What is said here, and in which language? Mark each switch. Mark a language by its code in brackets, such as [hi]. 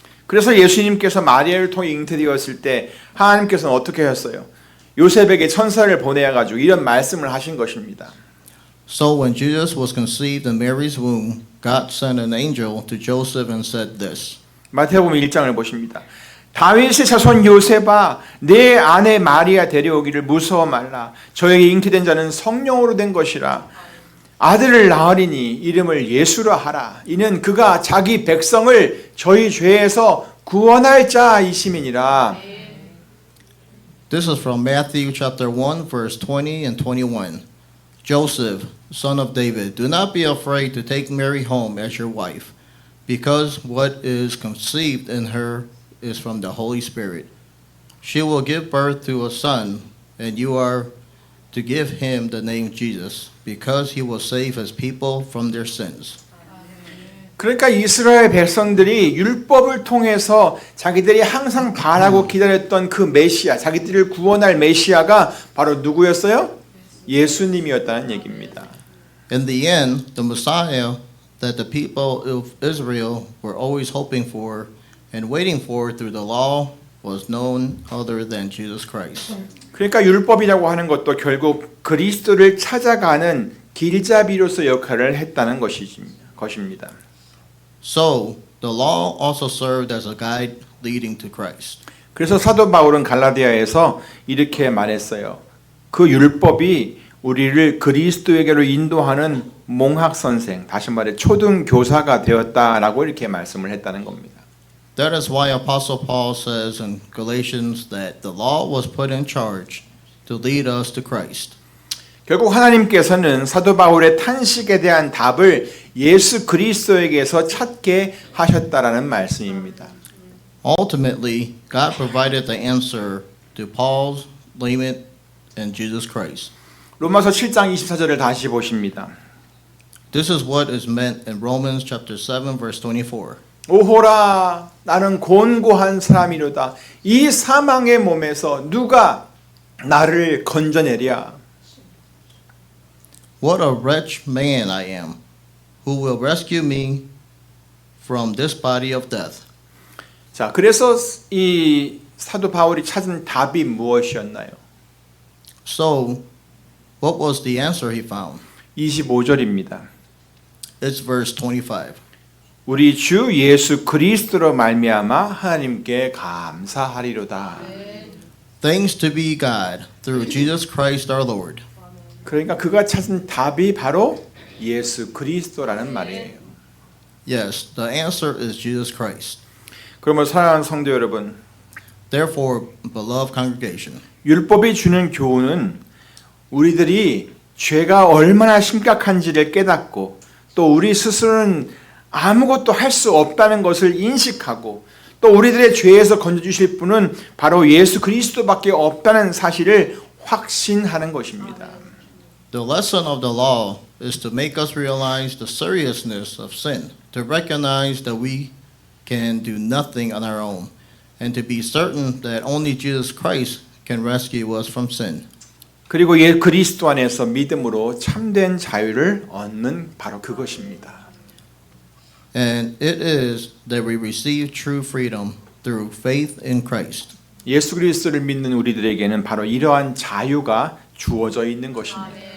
[ko] 그래서 예수님께서 마리아를 통해 잉태되었을 때 하나님께서는 어떻게 하셨어요? 요셉에게 천사를 보내어 가지고 이런 말씀을 하신 것입니다. [en] So when Jesus was conceived in Mary's womb, God sent an angel to Joseph and said this. [ko] 마태복음 1장을 보십니다. 다윗의 자손 요셉아 내 아내 마리아 데려오기를 무서워 말라. 저에게 잉태된 자는 성령으로 된 것이라. 아들을 낳으리니 이름을 예수라 하라. 이는 그가 자기 백성을 저희 죄에서 구원할 자이심이니라. [en] This is from Matthew chapter 1 verse 20 and 21. Joseph, son of David, do not be afraid to take Mary home as your wife, because what is conceived in her is from the Holy Spirit. She will give birth to a son, and you are to give him the name Jesus, because he will save his people from their sins. [ko] 그러니까 이스라엘 백성들이 율법을 통해서 자기들이 항상 바라고 기다렸던 그 메시아, 자기들을 구원할 메시아가 바로 누구였어요? 예수님이었다는 얘기입니다. [en] In the end, the Messiah that the people of Israel were always hoping for and waiting for through the law was none other than Jesus Christ. [ko] 그러니까 율법이라고 하는 것도 결국 그리스도를 찾아가는 길잡이로서 역할을 했다는 것입니다. [en] So, the law also served as a guide leading to Christ. [ko] 그래서 사도 바울은 갈라디아에서 이렇게 말했어요. 그 율법이 우리를 그리스도에게로 인도하는 몽학 선생, 다시 말해 초등 교사가 되었다라고 이렇게 말씀을 했다는 겁니다. [en] That is why Apostle Paul says in Galatians that the law was put in charge to lead us to Christ. [ko] 결국 하나님께서는 사도 바울의 탄식에 대한 답을 예수 그리스도에게서 찾게 하셨다라는 말씀입니다. [en] Ultimately, God provided the answer to Paul's lament in Jesus Christ. [ko] 로마서 7장 24절을 다시 보십니다. [en] This is what is meant in Romans chapter 7 verse 24. [ko] 오호라 나는 곤고한 사람이로다. 이 사망의 몸에서 누가 나를 건져내랴. [en] What a wretched man I am. Who will rescue me from this body of death? [ko] 자, 그래서 이 사도 바울이 찾은 답이 무엇이었나요? [en] So, what was the answer he found? [ko] 25절입니다. [en] It's verse 25. [ko] 우리 주 예수 그리스도로 말미암아 하나님께 감사하리로다. [en] Thanks to be God through Jesus Christ our Lord. [ko] 그러니까 그가 찾은 답이 바로 예수 그리스도라는 말이에요. [en] Yes, the answer is Jesus Christ. [ko] 그러면 사랑하는 성도 여러분, [en] Therefore, beloved congregation, [ko] 율법이 주는 교훈은 우리들이 죄가 얼마나 심각한지를 깨닫고 또 우리 스스로는 아무것도 할 수 없다는 것을 인식하고 또 우리들의 죄에서 건져주실 분은 바로 예수 그리스도밖에 없다는 사실을 확신하는 것입니다. [en] the lesson of the law is to make us realize the seriousness of sin, to recognize that we can do nothing on our own, and to be certain that only Jesus Christ can rescue us from sin. [ko] 그리고 그리스도 안에서 믿음으로 참된 자유를 얻는 바로 그것입니다. [en] And it is that we receive true freedom through faith in Christ. [ko] 예수 그리스도를 믿는 우리들에게는 바로 이러한 자유가 주어져 있는 것입니다.